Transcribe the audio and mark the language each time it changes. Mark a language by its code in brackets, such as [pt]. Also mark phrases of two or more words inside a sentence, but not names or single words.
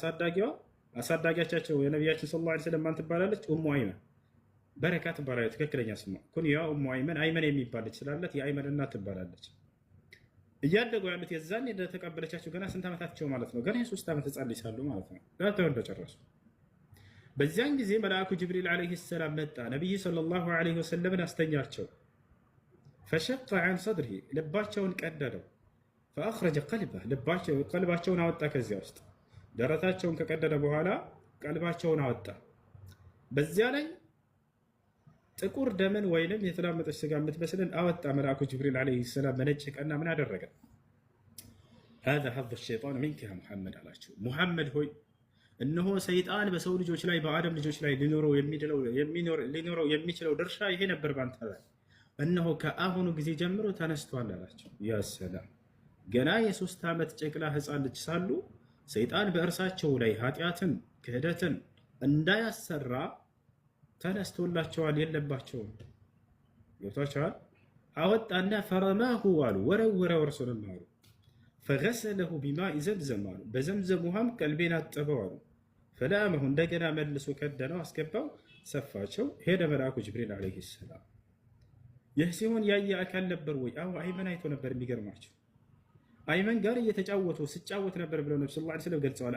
[am] አሳዳጊያቸው የነብያችን [ar] صلى الله عليه وسلم [am] ማን ትባላለች ኡሙ አይመን በረካ ትባላለች ትክክለኛ ስሟ ኩንያ ኡሙ አይመን አይመን የሚባል ልጅ ስላላት የአይመን እናት ትባላለች እያደጉ ያሉት የዛኔ እንደተቀበለቻቸው ገና ስንት ዓመታቸው ማለት ነው ገና የ3 ዓመት ህፃን ልጅ ሳሉ ማለት ነው ገና ተወልደው ጨረሱ በዚያን ጊዜ መልአኩ ጅብሪል [ar] عليه السلام [am] መጣ ነብዩ [ar] صلى الله عليه وسلم [am] አስተኛቸው [ar] فشق عن صدره [am] ልባቸውን ቀደደው [ar] فاخرج قلبه [am] ቀልባቸውን አወጣ ከዚያ ውስጥ ደረታቸውን ከቀደደ በኋላ ቀልባቸውን አወጣ በዚያ ላይ ጥቁር ደምን ወይንም የተላመጠች ስጋ የምትመስልን አወጣ መልአኩ ጅብሪል [ar] عليه السلام [am] በነጭ ቀና ምን አደረገ [ar] هذا حظ الشيطان منك يا محمد [am] አላቸው ሙሐመድ ሆይ እነሆ ሰይጣን በሰው ልጆች ላይ በአደም ልጆች ላይ ሊኖረው የሚችለው ድርሻ ይሄ ነበር ባንተ ላይ እነሆ ከአሁኑ ጊዜ ጀምሮ ተነስቷል አላቸው ያ ሰላም ገና የ3 ዓመት ጨቅላ ህፃን ልጅ ሳሉ ሰይጣን በእርሳቸው ላይ ኃጢአትን ክህደትን እንዳያሰራ ተነስቶላቸዋል የለባቸውም ይወጣቻል አወጣና ፈረማሁ አሉ ወረወረ ወርሱንም አሉ [ar] فغسله بماء زمزم [am] አሉ በዘምዘም ውሃም ቀልቤን አጠበው አሉ ፈለአመሁ እንደገና መልሶ ከደነው አስገባው፣ ሰፋቸው። ሄደ መልአኩ ጅብሪል [ar] عليه السلام። [am] ይህ ሲሆን ያየ አካል ነበር ወይ? አዎ አይመን አይቶ ነበር። የሚገርማቸው አይመን ጋር እየተጫወቱ ስጫወት ነበር ብለው ነብዩ [ar] صلى الله عليه وسلم [am] ገልጸዋል።